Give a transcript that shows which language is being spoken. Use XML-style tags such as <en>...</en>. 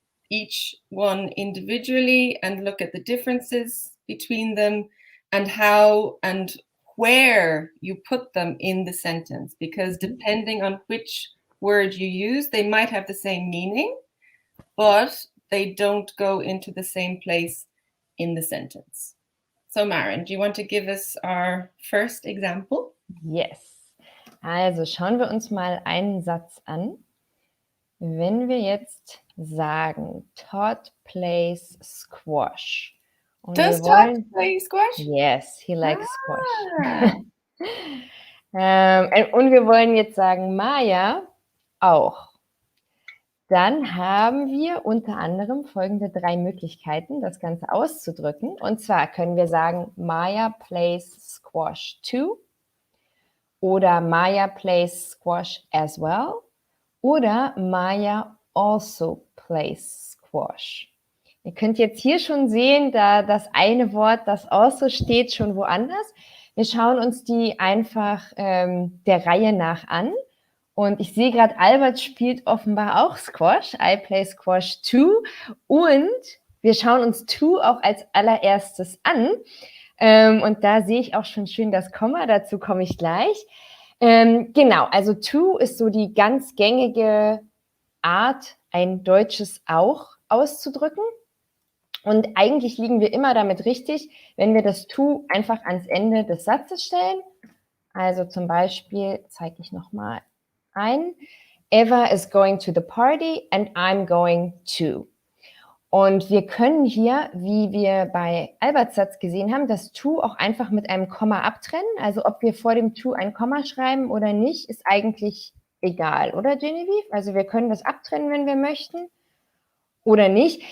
<en>each one individually and look at the differences between them and how and where you put them in the sentence, because depending on which word you use, they might have the same meaning, but they don't go into the same place in the sentence. So Maren, do you want to give us our first example? Yes.</en> <de>Also schauen wir uns mal einen Satz an. Wenn wir jetzt sagen,</de> <en>Todd plays squash.</en> <de>Und</de> <en>Does</en> <de>wir wollen,</de> <en>Todd play squash? Yes, he likes squash.</en> <de>Und wir wollen jetzt sagen, Maya auch. Dann haben wir unter anderem folgende 3 Möglichkeiten, das Ganze auszudrücken. Und zwar können wir sagen,</de> <en>Maya plays squash too.</en> <de>Oder</de> <en>Maya plays squash as well.</en> <de>Oder</de> <en>Maya also plays squash.</en> <de>Ihr könnt jetzt hier schon sehen, da das eine Wort, das also steht, schon woanders. Wir schauen uns die einfach der Reihe nach an. Und ich sehe gerade, Albert spielt offenbar auch Squash.</de> <en>I play Squash too.</en> <de>Und wir schauen uns to auch als allererstes an. Und da sehe ich auch schon schön das Komma, dazu komme ich gleich. Genau, also to ist so die ganz gängige Art, ein deutsches auch auszudrücken. Und eigentlich liegen wir immer damit richtig, wenn wir das to einfach ans Ende des Satzes stellen. Also zum Beispiel zeige ich nochmal ein.</de> <en>Eva is going to the party and I'm going to.</en> <de>Und wir können hier, wie wir bei Alberts Satz gesehen haben, das to auch einfach mit einem Komma abtrennen. Also ob wir vor dem to ein Komma schreiben oder nicht, ist eigentlich egal, oder Genevieve? Also wir können das abtrennen, wenn wir möchten oder nicht.</de>